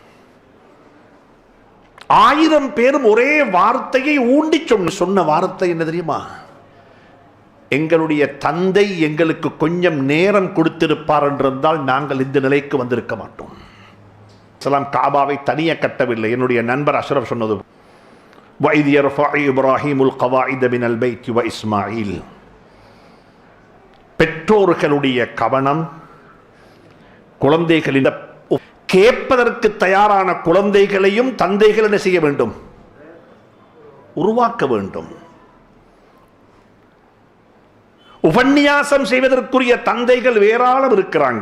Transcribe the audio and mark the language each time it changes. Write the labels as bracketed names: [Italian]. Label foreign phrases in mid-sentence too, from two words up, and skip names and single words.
[Tamil] 1000 பேரும் ஒரே வார்த்தையை ஊண்டி சொன்ன வார்த்தை என்ன தெரியுமா? எங்களுடைய தந்தை எங்களுக்கு கொஞ்சம் நேரம் கொடுத்திருப்பார் என்றிருந்தால் நாங்கள் இந்த நிலைக்கு வந்திருக்க மாட்டோம். காபாவை தனியே கட்டவில்லை. என்னுடைய நண்பர் அஷ்ரப் சொன்னது, [Arabic] وَإِذْ يَرْفَعُ إِبْرَاهِيمُ الْقَوَاعِدَ مِنَ الْبَيْتِ وَإِسْمَاعِيلُ. [Tamil] பெற்றோர்களுடைய கவனம், குழந்தைகளின் கேட்பதற்கு தயாரான குழந்தைகளையும் தந்தைகள் என்ன செய்ய வேண்டும்? உருவாக்க வேண்டும். உபன்யாசம் செய்வதற்குரிய தந்தைகள் ஏராளம் இருக்கிறாங்க.